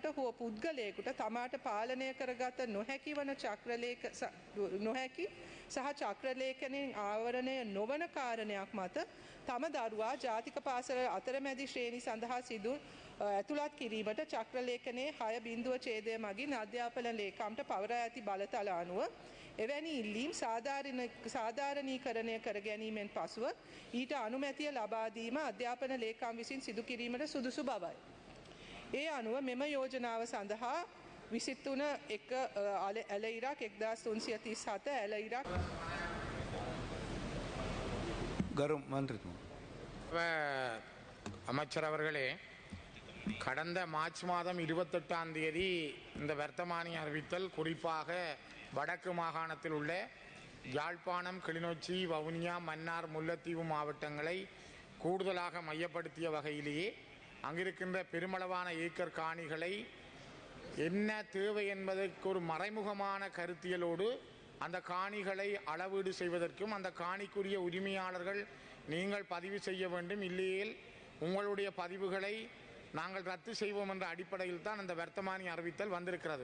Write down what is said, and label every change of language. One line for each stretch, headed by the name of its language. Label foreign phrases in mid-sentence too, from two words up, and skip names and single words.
Sinhala: හෝ පුද්ගලයෙකුට තමාට පාලනය කරගත නොහැකි වන නොහැකි සහ චක්‍රලේඛනයෙන් ආවරණය නොවන කාරණයක් මත තම දරුවා ජාතික පාසල අතරමැදි ශ්‍රේණි සඳහා සිදු ඇතුළත් කිරීමට චක්‍රලේඛනයේ 6 ඡේදය මගින් අධ්‍යාපන ලේකම්ට පවරා ඇති බලතල අනුව එවැනි ඉල්ලීම් සාධාරණීකරණය කර ගැනීමෙන් පසුව ඊට අනුමැතිය ලබා දීම අධ්‍යාපන ලේකම් විසින් සිදු කිරීමට සුදුසු බවයි. ඒ අනුව මෙම යෝජනාව සඳහා 23 ඇල ඉරක් 1337 ඇල ඉරක් ගරු මන්ත්‍රීතුමා
Tamil: அமைச்சர் அவர்களே, கடந்த மார்ச் மாதம் 28ஆம் தேதி இந்த வர்த்தமானி அறிவித்தல் குறிப்பாக வடக்கு மாகாணத்தில் உள்ள யாழ்ப்பாணம், கிளிநொச்சி, வவுனியா, மன்னார், முல்லைத்தீவு மாவட்டங்களை கூடுதலாக மையப்படுத்திய வகையிலேயே அங்கிருக்கின்ற பெருமளவான ஏக்கர் காணிகளை என்ன தேவை என்பதற்கு ஒரு மறைமுகமான கருத்தியலோடு அந்த காணிகளை அளவீடு செய்வதற்கும் அந்த காணிக்குரிய உரிமையாளர்கள் நீங்கள் பதிவு செய்ய வேண்டும், இல்லையேல் உங்களுடைய பதிவுகளை நாங்கள் ரத்து செய்வோம் என்ற அடிப்படையில் தான் அந்த வர்த்தமானி அறிவித்தல் வந்திருக்கிறது.